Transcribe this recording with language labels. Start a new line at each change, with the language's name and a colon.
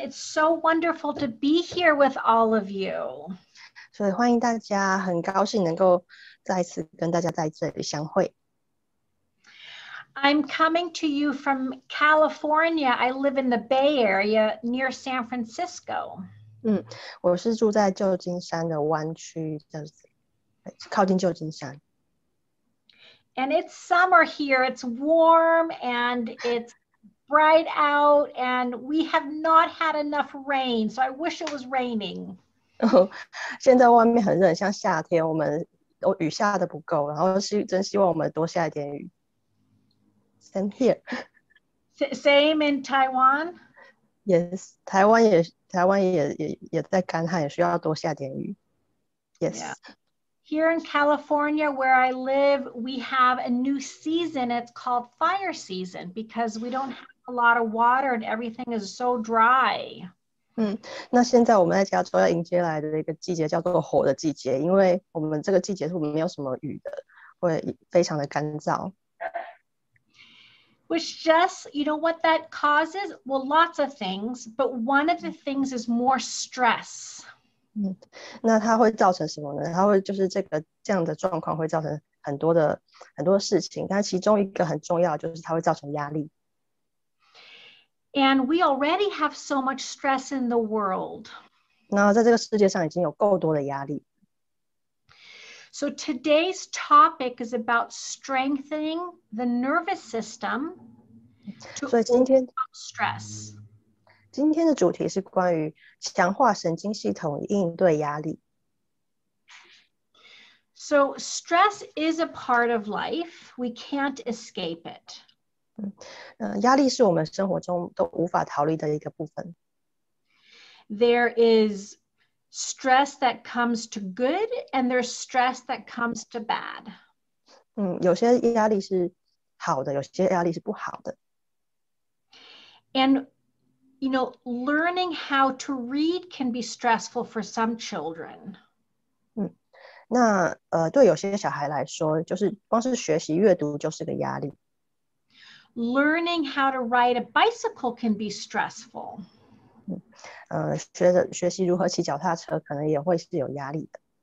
English: It's so wonderful to be here with all of you.
Chinese: 所以欢迎大家，很高兴能够再次跟大家在这里相会。
English: I'm coming to you from California. I live in the Bay Area near San Francisco.
Chinese: 我是住在旧金山的湾区，靠近旧金山。
English: And it's summer here. It's warm and it's bright out, and we have not had enough rain, so I wish it was raining.
Chinese: 现在外面很热，像夏天，我们雨下的不够，然后真希望我们多下一点雨。
English: Same here. Same in Taiwan?
Chinese: Yes, 台湾也在干旱，也需要多下点雨。
English: Yes. Yeah. Here in California, where I live, we have a new season. It's called fire season because we don't have a lot of water and everything is so dry.
Chinese: 那现在我们在加州要迎接来的一个季节叫做火的季节，因为我们这个季节是我们没有什么雨的，会非常的干燥。
English: Which just, you know what that causes? Well, lots of things, but one of the things is more stress.
Chinese: 那它会造成什么呢？它会就是这样的状况会造成很多事情，但其中一个很重要就是它会造成压力。
English: And we already have so much stress in the world.
Chinese: 那在这个世界上已经有够多的压力。
English: So today's topic is about strengthening the nervous system to overcome stress.
Chinese: 今天的主题是关于强化神经系统应对压力。
English: So stress is a part of life. We can't escape it.
Chinese: 压力是我们生活中都无法逃离的一个部分。
English: There is stress that comes to good and there's stress that comes to bad.
Chinese: 有些压力是好的，有些压力是不好的。
English: And you know, learning how to read can be stressful for some children.
Chinese: 那对有些小孩来说，就是光是学习阅读就是个压力。
English: Learning how to ride a bicycle can be stressful.
Chinese: 学习如何骑脚踏车，可能也会是有压力的。